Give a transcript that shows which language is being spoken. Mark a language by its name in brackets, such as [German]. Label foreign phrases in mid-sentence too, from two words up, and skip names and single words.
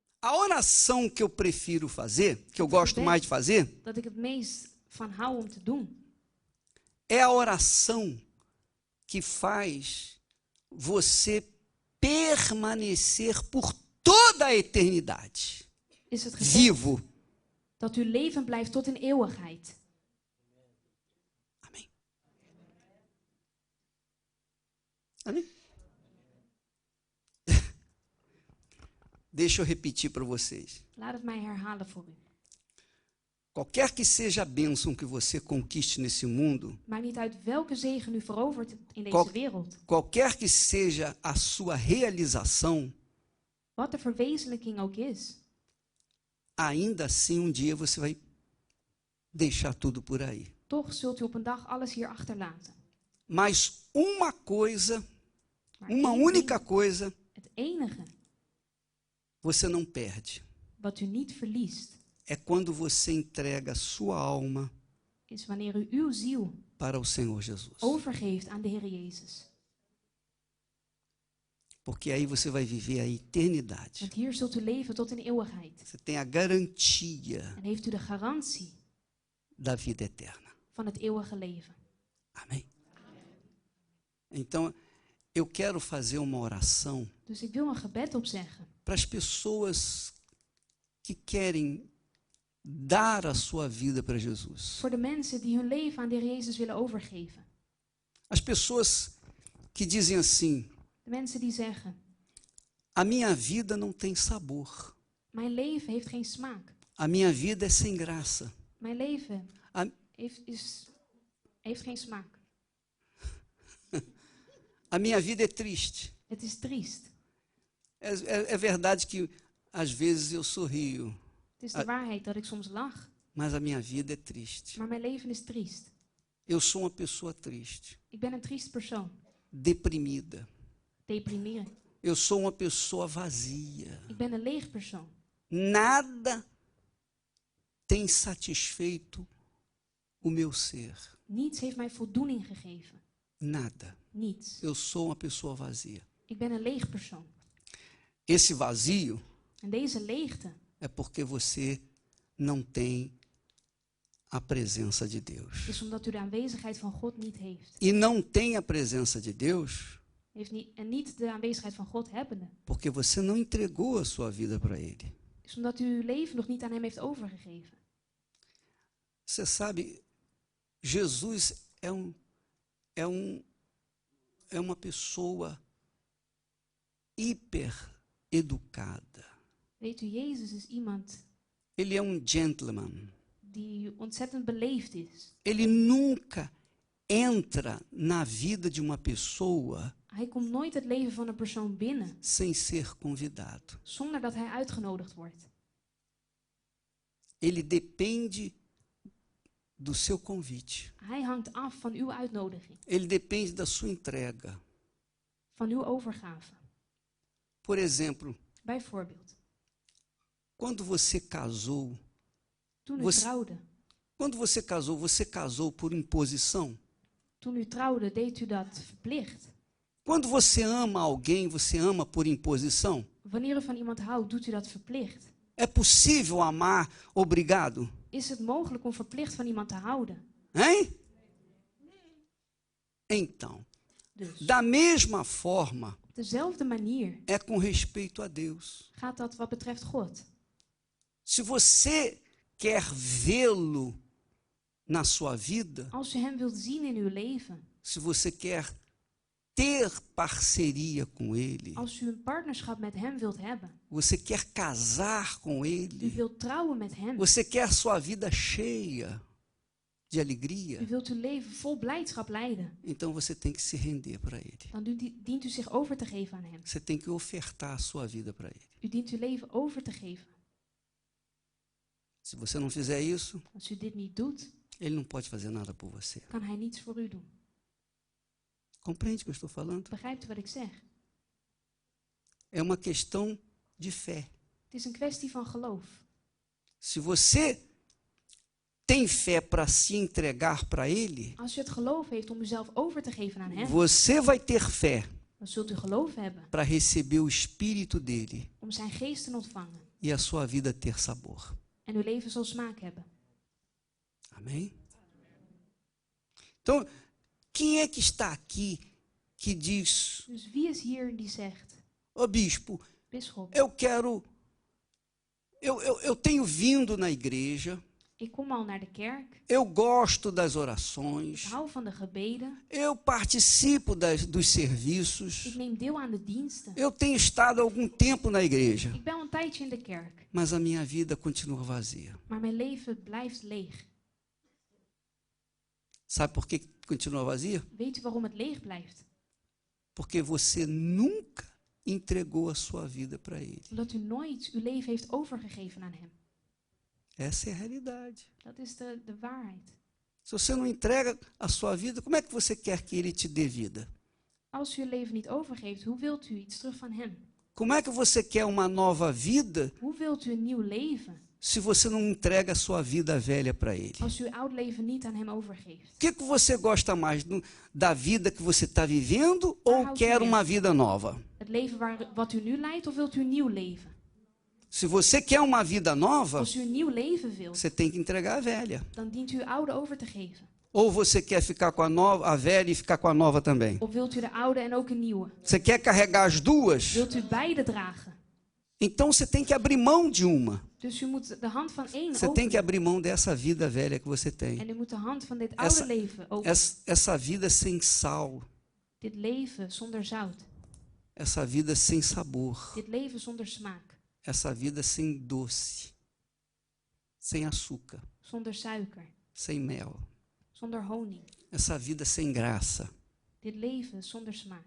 [Portuguese] A oração que eu prefiro fazer, que eu gosto mais de fazer, [Dutch] Dat ik het meest van hou om te doen, [Portuguese] é a oração que faz você permanecer por toda a eternidade [Dutch] is het gebed [Portuguese] vivo. [Dutch] dat uw leven blijft tot in eeuwigheid. [Portuguese] Amém. Amém? Deixa eu repetir para vocês. [Dutch] Laat het mij herhalen voor u. [Portuguese] Qualquer que seja a bênção que você conquiste nesse mundo, [Dutch] Maakt niet uit welke zegen u verovert in deze [Portuguese] Qual- [Dutch] wereld. [Portuguese] qualquer que seja a sua realização, [Dutch] Wat de verwezenlijking ook is. [Portuguese] ainda assim dia você vai deixar tudo por aí. [Dutch] Toch zult u op een dag alles hier achterlaten. [Portuguese] Mas uma coisa, [Dutch] Maar [Portuguese] uma [Dutch] één [Portuguese] única [Dutch] ding, [Portuguese] coisa, [Dutch] het enige [Portuguese] você não perde. [Dutch] wat u niet verliest, [Portuguese] É quando você entrega a sua alma [Dutch] is wanneer u uw ziel [Portuguese] para o Senhor Jesus. [Dutch] overgeeft aan de Heer Jezus. [Portuguese] Porque aí você vai viver a eternidade. [Dutch] Want hier zult u leven tot in eeuwigheid. [Portuguese] Você tem a garantia [Dutch] En heeft u de garantie [Portuguese] da vida eterna. [Dutch] van het eeuwige leven. [Portuguese] Amém? Então, eu quero fazer uma oração [Dutch] Dus ik wil een gebed opzeggen [Portuguese] para as pessoas que querem dar a sua vida para Jesus. [Dutch] voor de mensen die hun leven aan de Heer Jezus willen overgeven. [Portuguese] As pessoas que dizem assim: [Dutch] De mensen die zeggen, [Portuguese] a minha vida não tem sabor. [Dutch] mijn leven heeft geen smaak. [Portuguese] A minha vida é sem graça. [Dutch] Mijn leven [Portuguese] A, [Dutch] heeft geen smaak. [Portuguese] a minha vida é triste. [Dutch] Het is triest. [Portuguese] É verdade que às vezes eu sorrio, [Dutch] Het is de waarheid dat ik soms lach, [Portuguese] mas a minha vida é triste. [Dutch] maar mijn leven is triest. [Portuguese] Eu sou uma pessoa triste, [Dutch] Ik ben een triest persoon. [Portuguese] deprimida. [Dutch] Deprimeren. [Portuguese] Eu sou uma pessoa vazia. [Dutch] Ik ben een leeg persoon. [Portuguese] Nada tem satisfeito o meu ser. [Dutch] Niets heeft mij voldoening gegeven. [Portuguese] Nada. [Dutch] Niets. [Portuguese] Eu sou uma pessoa vazia. [Dutch] Ik ben een leeg persoon. [Portuguese] Esse vazio [Dutch] En deze leegte [Portuguese] é porque você não tem a presença de Deus. [Dutch] is omdat u de aanwezigheid van God niet heeft. [Portuguese] E não tem a presença de Deus [Dutch] En niet de aanwezigheid van God hebbende. [Portuguese] porque você não entregou a sua vida para Ele. [Dutch] Is omdat u uw leven nog niet aan hem heeft overgegeven. [Portuguese] Você sabe, Jesus é uma pessoa hiper educada. [Dutch] Weet u, Jezus is iemand [Portuguese] Ele é gentleman. [Dutch] die ontzettend beleefd is. [Portuguese] Ele nunca entra na vida de uma pessoa [Dutch] Hij komt nooit het leven van een persoon binnen [Portuguese] sem ser convidado. [Dutch] zonder dat hij uitgenodigd wordt. [Portuguese] Ele depende do seu convite. [Dutch] Hij hangt af van uw uitnodiging, [Portuguese] Ele depende da sua entrega. [Dutch] van uw overgave. [Portuguese] Por exemplo, [Dutch] Bijvoorbeeld, [Portuguese] quando você casou, [Dutch] toen u trouwde, [Portuguese] você casou por imposição? [Dutch] Toen u trouwde, deed u dat verplicht. [Portuguese] Quando você ama alguém, você ama por imposição? [Dutch] Wanneer u van iemand houdt, doet u dat verplicht. [Portuguese] É possível amar obrigado? [Dutch] Is het mogelijk om verplicht van iemand te houden? [Portuguese] Hein? Então, [Dutch] Dus, [Portuguese] da mesma forma, [Dutch] op dezelfde manier [Portuguese] é com respeito a Deus. [Dutch] gaat dat wat betreft God. [Portuguese] Se você quer vê-lo na sua vida, [Dutch] Als u hem wilt zien in uw leven, [Portuguese] se você quer ter parceria com Ele, [Dutch] als u een partnerschap met hem wilt hebben, [Portuguese] você quer casar com [Dutch] u [Portuguese] Ele, [Dutch] wilt trouwen met hem, [Portuguese] você quer sua vida cheia de alegria, [Dutch] u wilt uw leven vol blijdschap leiden, [Portuguese] então você tem que se render para Ele. [Dutch] dan dient u zich over te geven aan hem. [Portuguese] Você tem que ofertar a sua vida para Ele. [Dutch] U dient uw leven over te geven. [Portuguese] Se você não fizer isso, [Dutch] Als u dit niet doet, [Portuguese] Ele não pode fazer nada por você. [Dutch] kan hij niets voor u doen. [Portuguese] Compreende o que eu estou falando? [Dutch] Begrijpt u wat ik zeg? [Portuguese] É uma questão de fé. [Dutch] Het is een kwestie van geloof. [Portuguese] Se você tem fé para se entregar para Ele, [Dutch] Als u het geloof heeft om uzelf over te geven aan hem, [Portuguese] você vai ter fé [Dutch] dan zult u geloof hebben [Portuguese] para receber o Espírito dele [Dutch] om zijn geest te ontvangen [Portuguese] e a sua vida ter sabor. [Dutch] en uw leven zal smaak hebben. [Portuguese] Amém? Então, quem é que está aqui que diz, [Dutch] Dus wie is hier die zegt, [Portuguese] ô bispo, [Dutch] bisschop, [Portuguese] eu tenho vindo na igreja, [Dutch] ik kom al naar de kerk, [Portuguese] eu gosto das [Dutch] ik [Portuguese] orações, [Dutch] hou van de gebeden, [Portuguese] eu participo dos [Dutch] ik [Portuguese] serviços, [Dutch] neem deel aan de diensten. [Portuguese] eu tenho estado algum tempo na igreja, [Dutch] Ik ben al een tijdje in de kerk, [Portuguese] mas a minha vida continua vazia. [Dutch] maar mijn leven blijft leeg. [Portuguese] Sabe por que continua vazia? [Dutch] Weet u waarom het leeg blijft? [Portuguese] Porque você nunca entregou a sua vida para Ele. [Dutch] Omdat u nooit uw leven heeft overgegeven aan hem. [Portuguese] Essa é a realidade. [Dutch] Dat is de waarheid. [Portuguese] Se você não entrega a sua vida, como é que você quer que Ele te dê vida? [Dutch] Als u uw leven niet overgeeft, hoe wilt u iets terug van hem? [Portuguese] Como é que você quer uma nova vida [Dutch] Hoe wilt u een nieuw leven [Portuguese] se você não entrega a sua vida velha para Ele? [Dutch] als u uw oud leven niet aan hem overgeeft? [Portuguese] O que você gosta mais, da vida que você está vivendo ou quer uma vida nova? [Dutch] Het leven wat u nu leidt of wilt u een nieuw leven? [Portuguese] Se você quer uma vida nova, [Dutch] Als u een nieuw leven wilt, [Portuguese] você tem que entregar a velha. [Dutch] dan dient u uw oude over te geven. [Portuguese] Ou você quer ficar com a velha e ficar com a nova também? [Dutch] Of wilt u de oude en ook een nieuwe? [Portuguese] Você quer carregar as duas? [Dutch] Wilt u beide dragen? [Portuguese] Então você tem que abrir mão de uma. [Dutch] Dus u moet de hand van één [Portuguese] Você tem que [Dutch] openen. [Portuguese] abrir mão dessa vida velha que você tem. [Dutch] En u moet de hand van dit oude leven openen. [Portuguese] Essa vida sem sal. [Dutch] Dit leven zonder zout. [Portuguese] Essa vida sem sabor. [Dutch] Dit leven zonder smaak. [Portuguese] Essa vida sem doce. Sem açúcar. [Dutch] Zonder suiker. [Portuguese] Sem mel. [Dutch] Zonder honing. [Portuguese] Essa vida sem graça. [Dutch] Dit leven zonder smaak.